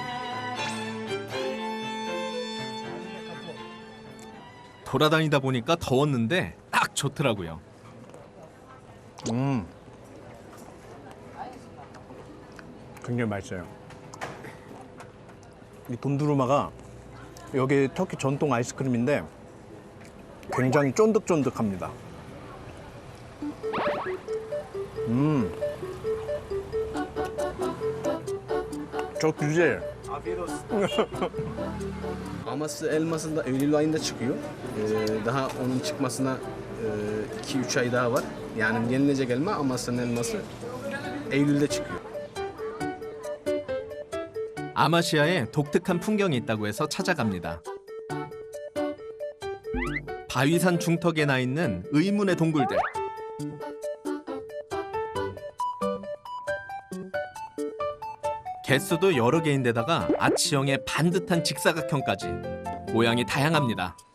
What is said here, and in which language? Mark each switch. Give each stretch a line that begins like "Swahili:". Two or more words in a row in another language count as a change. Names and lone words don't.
Korean: 돌아다니다 보니까 더웠는데 딱 좋더라고요. 굉장히 맛있어요. 이 돈두루마가 여기 터키 전통 아이스크림인데 굉장히 쫀득쫀득합니다.
Turkish: Çok güzel. Aması elması da Eylül ayında çıkıyor. Daha onun çıkmasına 2-3 ay daha var. Yani yenilecek elma Amasya'nın elması Eylül'de çıkıyor.
Korean: 아마시아에 독특한 풍경이 있다고 해서 찾아갑니다. 바위산 중턱에 나 있는 의문의 동굴들. 개수도 여러 개인데다가 아치형의 반듯한 직사각형까지 모양이 다양합니다.